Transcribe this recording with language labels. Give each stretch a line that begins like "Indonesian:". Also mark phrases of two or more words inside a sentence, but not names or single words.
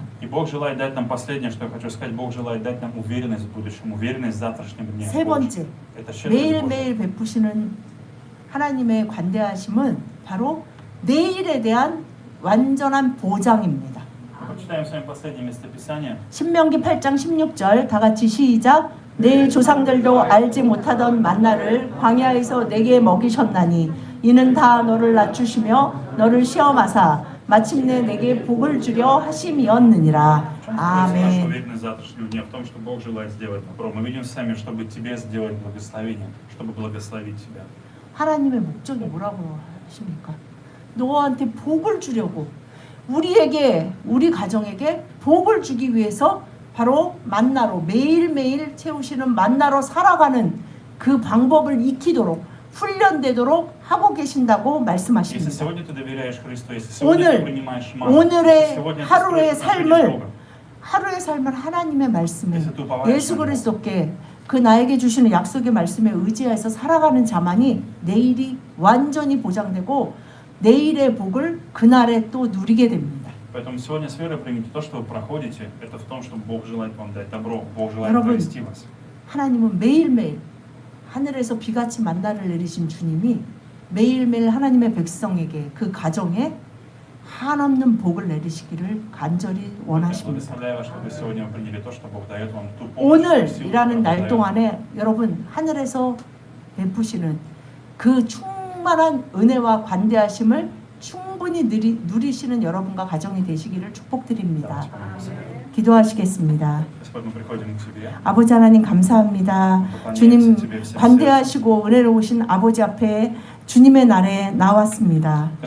Russian: И Бог желает дать нам последнее, что я хочу сказать. Бог желает дать нам уверенность в будущем, уверенность в завтрашнем дне.
Korean: 세 번째,
Russian: Это щедрость Божья.
Korean: 매일매일 베푸시는 하나님의 관대하심은 바로 내일에 대한 완전한 보장입니다.
Russian: Почитаем с вами последнее местописание.
Korean: 신명기 8장 16절 다 같이 시작. 내 조상들도 알지 못하던 만나를 광야에서 내게 먹이셨나니 이는 다 너를 낮추시며 너를 시험하사 마침내 내게 복을 주려 하심이었느니라.
Russian: В чем наша
Korean: 아멘.
Russian: уверенность завтрашнего дня? В том, что Бог желает сделать добро. Мы видим сами, чтобы тебе сделать благословение, чтобы благословить тебя.
Korean: 하나님의 목적이 뭐라고 하십니까? 너한테 복을 주려고 우리에게 우리 가정에게 복을 주기 위해서 바로 만나로 매일매일 채우시는 만나로 살아가는 그 방법을 익히도록 훈련되도록 하고 계신다고
Russian: Если
Korean: 말씀하십니다.
Russian: сегодня ты доверяешь Христу, если сегодня
Korean: 오늘
Russian: ты принимаешь манну,
Korean: 오늘의
Russian: если сегодня ты
Korean: 하루의
Russian: строишь отношения с
Korean: 삶을
Russian: Богом,
Korean: 하루의 삶을 하나님의 말씀에
Russian: если ты уповаешь
Korean: 예수
Russian: на Него,
Korean: 그리스도께 그 나에게 주시는 약속의 말씀에 의지해서 살아가는 자만이 내일이 완전히 보장되고 내일의 복을 그날에 또 누리게 됩니다.
Russian: Поэтому сегодня с верой примите то, что вы проходите, это в том, что Бог желает вам дать добро, Бог желает
Korean: 여러분,
Russian: провести вас.
Korean: 하나님은 매일매일 하늘에서 비같이 만나를 내리신 주님이 매일매일 하나님의 백성에게 그 가정에 한없는 복을 내리시기를 간절히 원하십니다.
Russian: Благословляю вас, чтобы сегодня вы приняли то, что Бог дает вам ту помощь, ту силу,
Korean: 오늘이라는
Russian: которую
Korean: 날
Russian: дает.
Korean: 동안에 여러분 하늘에서 베푸시는 그 충만한 은혜와 관대하심을 충분히 누리시는 여러분과 가정이 되시기를 축복드립니다. 기도하시겠습니다.
Russian: Господь, мы приходим к Тебе.
Korean: 아버지 하나님 감사합니다. 주님 관대하시고 은혜로우신 아버지 앞에 주님의 날에 나왔습니다.